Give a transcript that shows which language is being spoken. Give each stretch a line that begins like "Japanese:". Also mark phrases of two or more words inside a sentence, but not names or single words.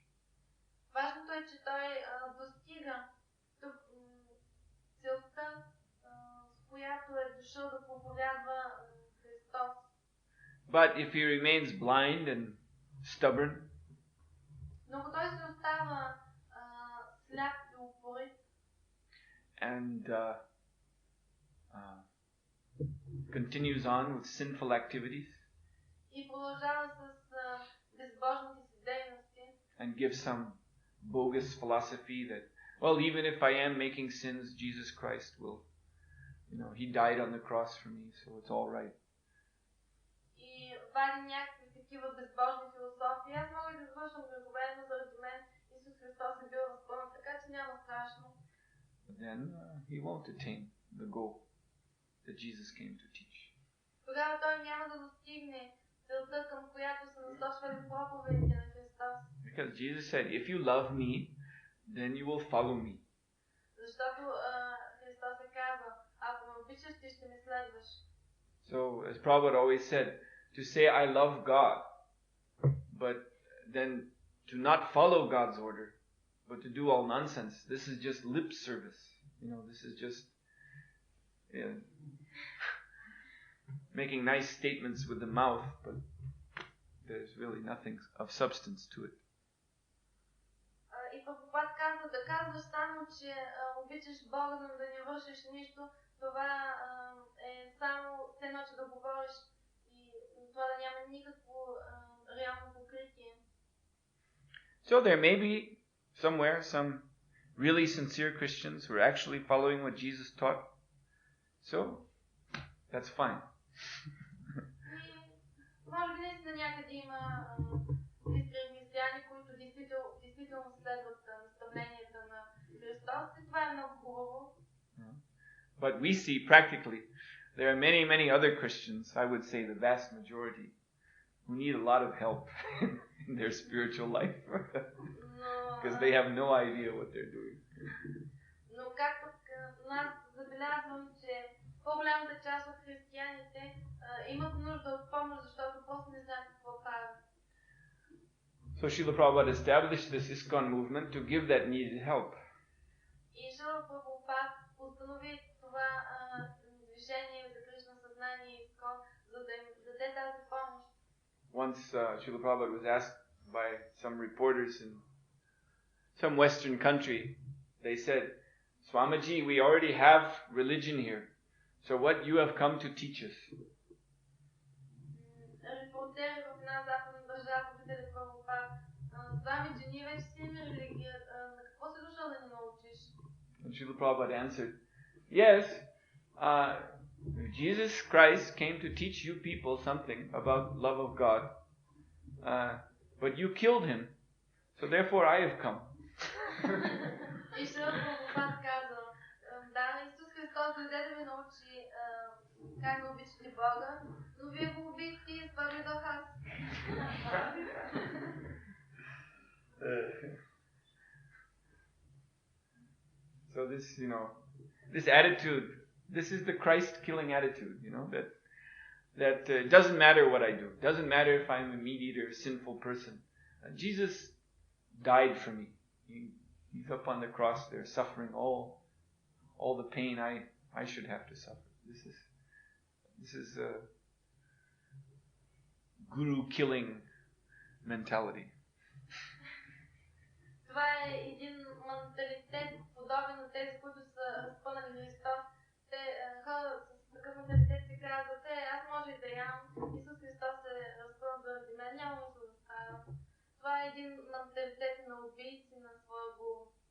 Bulgarian: Важното е, че той достига целта, с която е дошъл да проповядва Христос.
English: But if he remains blind and stubborn,
Bulgarian: но ако той се остава сляп и упорит,
English: and continues on with sinful activities,
Bulgarian: и продължава с безбожните си дейности,
English: and gives some bogus philosophy that, well, even if I am making sins, Jesus Christ will, he died on the cross for me, so it's all right.
Bulgarian: И вади някакви такива безбожни философии. Аз мога да извършвам грехове, но заради мен Исус Христос е бил разпънат, така че няма страшно.
English: But then he won't attain the goal that Jesus came to teach.
Bulgarian: Тогава той няма да достигне целта, към която са насочвали проповедите на Христос.
English: Because Jesus said, if you love me, then you will follow me.
Bulgarian: Защото Христос е казал, ако ме обичаш, ти ще ме следваш.
English: So, as Prabhupada always said, to say I love God, but then to not follow God's order, but to do all nonsense, this is just lip service. This is just making nice statements with the mouth, but there's really nothing of substance to it.
Bulgarian: И Прабхупад казва да казваш само, че обичаш Бога, но да не вършиш нищо, това е само все едно, че да говориш и това да няма никакво реално покритие.
English: So there may be somewhere some really sincere Christians who are actually following what Jesus taught. So that's fine.
Bulgarian: Може би наистина някъде има искрени християни, които действително следват наставленията на Христос и това е много хубаво.
English: But we see practically there are many, many other Christians, I would say the vast majority, who need a lot of help in their spiritual life because they have no idea what they're doing.
Bulgarian: Но както аз забелязвам, че по-голямата част от християните имат нужда от помощ, защото просто не знаят какво правят.
English: So Srila Prabhupada established this ISKCON movement to give that needed help.
Bulgarian: И Шрила Прабхупад установи това движение за Кришна съзнание и ISKCON, за да им даде тази помощ.
English: Once Srila Prabhupada was asked by some reporters in some Western country, they said, Swamiji, we already have religion here. So what you have come to teach us?
Bulgarian: Репортери в една западна държава попитали Прабхупад, Свамиджи, ние вече си имаме религия, на какво си дошъл да ни научиш?
English: And Srila Prabhupada answered, yes, Jesus Christ came to teach you people something about love of God, but you killed him, so therefore I have come.
Bulgarian: И Шрила Прабхупад казал, да, Исус Христос дойде да ви научи как да обичате Бога, но вие го убихте и това дойдох аз.
English: So this, this attitude, this is the Christ-killing attitude, that it doesn't matter what I do. It doesn't matter if I'm a meat-eater, sinful person. Jesus died for me. He's up on the cross there, suffering all the pain I should have to suffer. This is a guru-killing mentality.
Bulgarian: Това е един менталитет, подобен на тези, които са разпънали Христос. Те хора с такъв менталитет си казват, аз може и да ям, Исус Христос е разпънат заради мен, няма нищо да става. Това е един менталитет на убийци на своя гуру.